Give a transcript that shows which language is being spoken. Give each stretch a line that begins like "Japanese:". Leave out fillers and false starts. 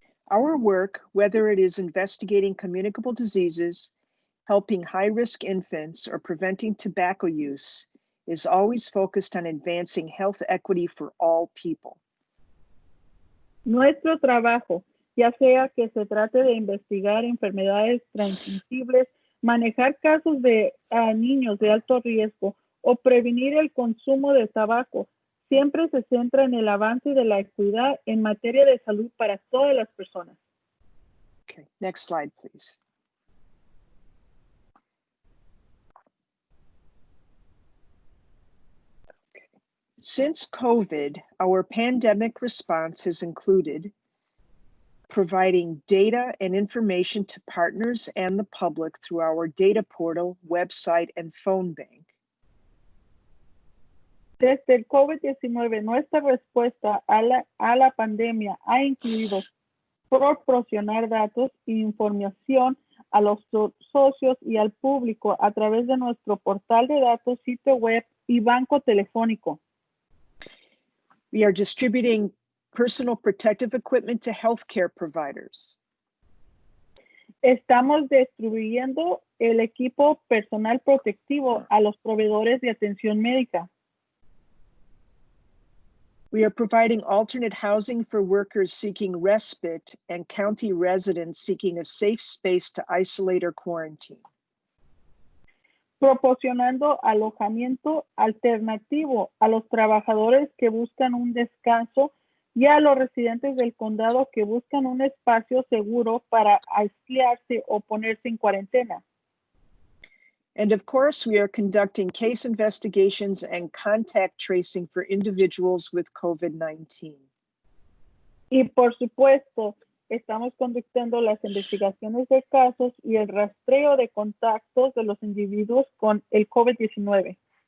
English: Our work, whether it is investigating communicable diseases, helping high-risk infants, or preventing tobacco use, is always focused on advancing health equity for all people.
Spanish: Nuestro trabajo, ya sea que se trate de investigar enfermedades transmisibles, manejar casos de niños de alto riesgo o prevenir el consumo de tabaco, siempre se centra en el avance de la equidad en materia de salud para todas las personas.
English: Okay, next slide, please. Okay. Since COVID, our pandemic response has included providing data and information to partners and the public through our data portal, website, and phone bank.
Spanish: Desde el COVID-19, nuestra respuesta a la pandemia ha incluido proporcionar datos e información a los socios y al público a través de nuestro portal de datos, sitio web y banco telefónico.
English: We are distributing personal protective equipment to healthcare providers.
Spanish: Estamos distribuyendo el equipo personal protectivo a los proveedores de atención médica.
English: We are providing alternate housing for workers seeking respite and county residents seeking a safe space to isolate or quarantine.
Spanish: Proporcionando alojamiento alternativo a los trabajadores que buscan un descanso y a los residentes del condado que buscan un espacio seguro para aislarse o ponerse en cuarentena.
English: And of course, we are conducting case investigations and contact tracing for individuals with COVID-19.
Spanish: Y por supuesto, estamos conductando las investigaciones de casos y el rastreo de contactos de los individuos con el COVID-19.